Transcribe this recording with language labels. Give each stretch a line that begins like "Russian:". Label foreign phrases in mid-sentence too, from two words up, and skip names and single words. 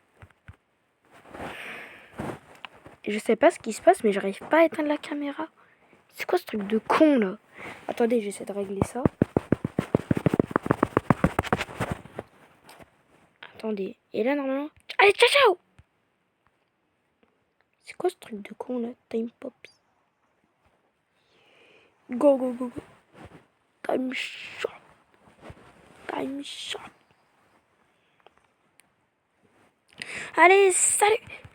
French: Je sais pas ce qui se passe, mais j'arrive pas à éteindre la caméra. C'est quoi ce truc de con là? Attendez, j'essaie de régler ça. Attendez, et là normalement... Allez, ciao, ciao. C'est quoi ce truc de con là?
English: Time pop. Go, go, go, go. Time shot. Time shot.
French: Allez, salut.